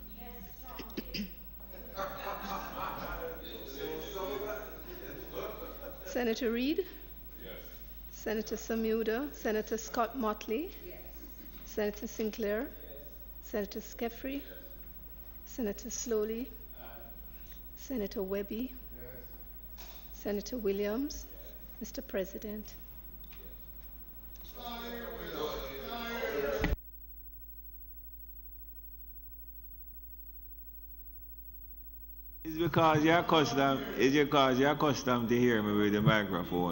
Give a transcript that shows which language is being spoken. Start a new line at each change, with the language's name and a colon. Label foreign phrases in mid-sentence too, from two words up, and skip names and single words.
English: Senator Reid? Senator Samuda? Senator Scott Motley? Senator Sinclair? Senator Skeffrey? Senator Slowly? Senator Webby? Senator Williams? Mr. President. It's because you're accustomed to hear me with the microphone.